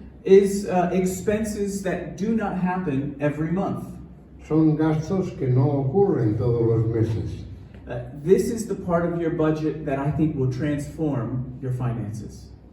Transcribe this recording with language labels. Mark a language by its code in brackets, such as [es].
[en] is expenses that do not happen every month. [es] son gastos que no ocurren todos los meses. [en] This is the part of your budget that I think will transform your finances.